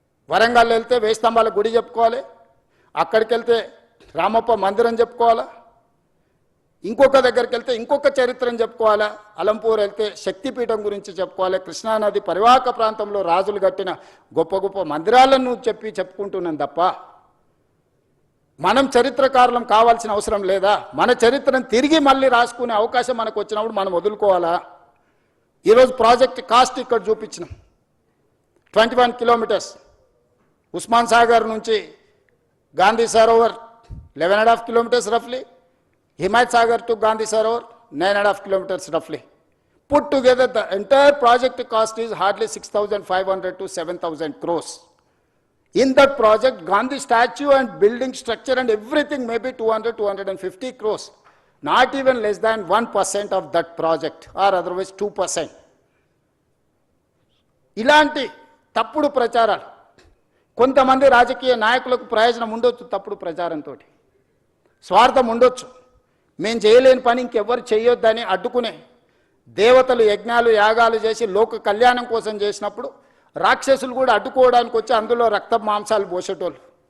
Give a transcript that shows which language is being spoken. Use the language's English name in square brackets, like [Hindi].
[Telugu] వరంగల్ వెళ్తే వేయి స్తంభాల గుడి చెప్పుకోవాలి, అక్కడికి వెళ్తే రామప్ప మందిరం చెప్పుకోవాలా, ఇంకొక దగ్గరికి వెళ్తే ఇంకొక చరిత్రను చెప్పుకోవాలా, అలంపూర్ వెళ్తే శక్తిపీఠం గురించి చెప్పుకోవాలి, కృష్ణానది పరివాహక ప్రాంతంలో రాజులు కట్టిన గొప్ప గొప్ప మందిరాలను చెప్పుకుంటున్నాను తప్ప మనం చరిత్రకారులం కావాల్సిన అవసరం లేదా? మన చరిత్రను తిరిగి మళ్ళీ రాసుకునే అవకాశం మనకు వచ్చినప్పుడు మనం వదులుకోవాలా? ఈరోజు ప్రాజెక్ట్ కాస్ట్ ఇక్కడ చూపించినాం. [English] 21 kilometres Osman Sagar నుంచి Gandhi Sarovar 11.5 kilometers roughly, Himayat Sagar to Gandhi Sarovar 9.5 kilometers roughly. Put together the entire project cost is hardly 6,500 to 7,000 crores. In that project, Gandhi statue and building structure and everything may be 200-250 crores. Not even less than 1% of that project or otherwise 2%. [Telugu] ఇలాంటి తప్పుడు ప్రచారాలు కొంతమంది రాజకీయ నాయకులకు ప్రయోజనం ఉండొచ్చు. తప్పుడు ప్రచారంతో స్వార్థం ఉండొచ్చు. మేము చేయలేని పని ఇంకెవ్వరు చేయొద్దని అడ్డుకునే దేవతలు యజ్ఞాలు యాగాలు చేసి లోక కళ్యాణం కోసం చేసినప్పుడు రాక్షసులు కూడా అడ్డుకోవడానికి వచ్చి అందులో రక్త మాంసాలు పోసేటోళ్ళు.